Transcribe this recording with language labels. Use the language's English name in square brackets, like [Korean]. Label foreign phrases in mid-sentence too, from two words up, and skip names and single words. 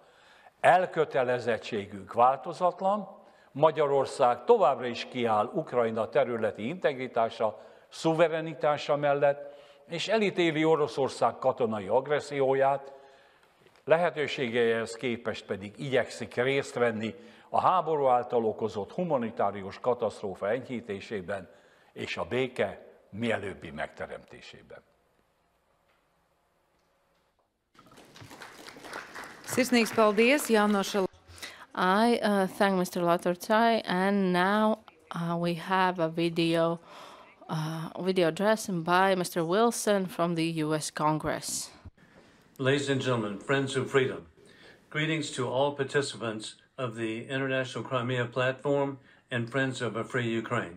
[Hungarian] Elkötelezettségünk változatlan, Magyarország továbbra is kiáll Ukrajna területi integritása, szuverenitása mellett, és elítéli Oroszország katonai agresszióját, lehetőségeihez képest pedig igyekszik részt venni a háború által okozott humanitárius katasztrófa enyhítésében és a béke mielőbbi megteremtésében. [Latvian] Sirsnīgs paldies, Jānoša. [English] I thank Mr. Latorcai, and now we have a video address by Mr. Wilson from the U.S. Congress. Ladies and gentlemen, friends of freedom, greetings to all participants of the International Crimea Platform and friends of a free Ukraine.